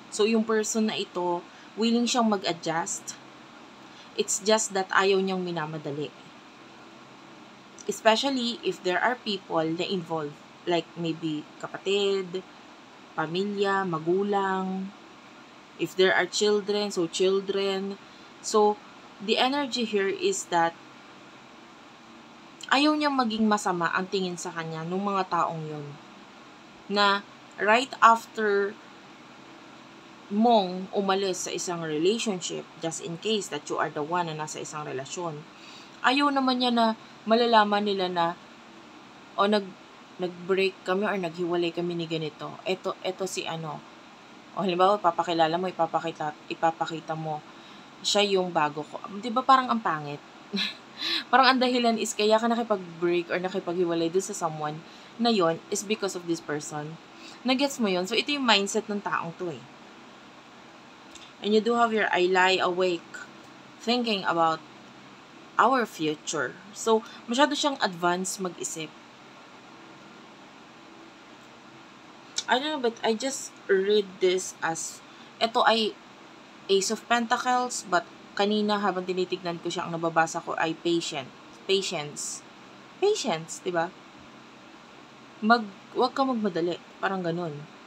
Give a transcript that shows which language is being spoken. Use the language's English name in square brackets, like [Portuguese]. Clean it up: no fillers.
[Filipino] So, yung person na ito, willing siyang mag-adjust. [English] It's just that [Filipino] ayaw niyang minamadali. [English] Especially if there are people na involved. Like maybe [Filipino] kapatid, pamilya, magulang. [English] If there are children, so children. So, the energy here is that [Filipino] ayaw niyang maging masama ang tingin sa kanya ng mga taong yun. Na [English] right after [Filipino] mong umalis sa isang relationship, [English] just in case that you are the one [Filipino] na nasa isang relasyon, ayaw naman niya na malalaman nila na nag-break kami or naghiwalay kami ni ganito. Ito si ano. O halimbawa, papakilala mo, ipapakita mo, siya yung bago ko. Di ba parang ang pangit? Parang ang dahilan is kaya ka nakipag-break or nakipaghiwalay dun sa someone na yon [English] is because of this person. [Filipino] Nagets mo yon? So, ito yung mindset ng taong to eh. [English] And you do have your I lie awake thinking about our future. [Filipino] So, masyado siyang advanced mag-isip. [English] I don't know, but I just read this as, [Filipino] ito ay Ace of Pentacles, but kanina habang tinitignan ko siya, ang nababasa ko ay patience. Patience, di ba? Wag ka magmadali. Parang ganun.